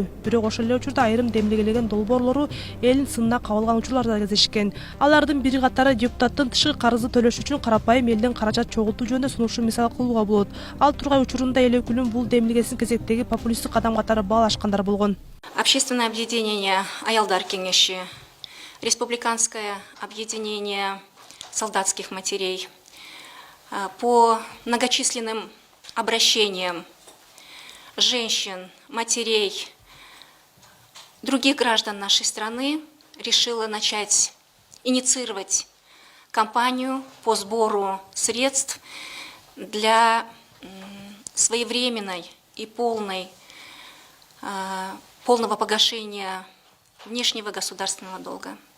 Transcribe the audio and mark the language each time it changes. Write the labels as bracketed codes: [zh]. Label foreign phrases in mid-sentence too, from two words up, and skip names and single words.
[ky] Бирок ошол эле учурда айрым демилгелеген долбоорлору элин сынына кабылган учурлар да кездешкен. Алардын бири катары депутаттын тышкы карызды төлөш үчүн карапайым элдин каражат чогултуу жөнүндө сунушу мисал кылууга болот. Ал тургай учурунда эл өкүлүнүн бул демилгесин кезектеги популисттик кадам катары баалашкандар болгон. [ru] Общественное объединение Аялдар Кеңеши, Республиканское объединение солдатских матерей, по многочисленным обращениям женщин, матерей, других граждан нашей страны решила начать инициировать кампанию по сбору средств для своевременной и полного погашения внешнего государственного долга.